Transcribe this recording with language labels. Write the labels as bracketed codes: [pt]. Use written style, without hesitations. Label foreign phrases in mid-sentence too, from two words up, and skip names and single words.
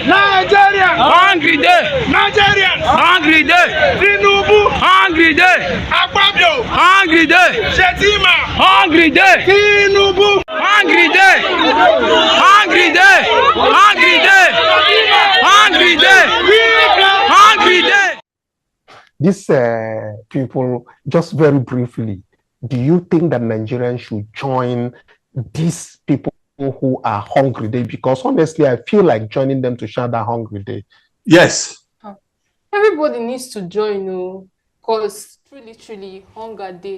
[en] Nigerians! Hungry day! Nigerians! Hungry day! Tinubu! Hungry day! Akpabio! Hungry day! Shetima! Hungry day! Tinubu! Hungry day! Hungry day! Hungry day! Hungry day! Hungry day! These people, just very briefly, do you think that Nigerians should join these people who are hungry day? Because honestly, I feel like joining them to share that hungry day. Yes. Everybody needs to join, because truly hunger day.